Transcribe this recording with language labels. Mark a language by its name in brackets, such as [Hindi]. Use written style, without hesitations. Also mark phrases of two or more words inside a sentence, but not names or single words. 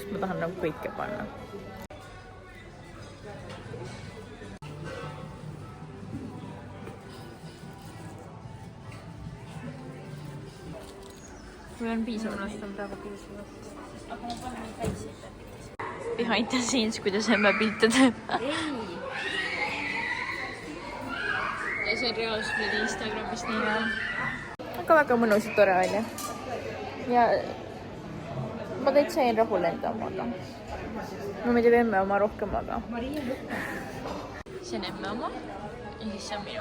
[Estonian] Ma tahan nagu kõike panna. Või on piisav? Ennast on praegu piisavalt. Aga ma panen neid väikseid. [English] Behind the scenes, [Estonian] kuidas emme pilte teeb. Ja see on reaalselt nüüd Instagramis nii hea. Aga väga mõnus ja tore välja. Ja ma täitsa jäin rahule enda omaga. Ma meeldib emme oma rohkem, aga see on emme oma ja siis see on minu.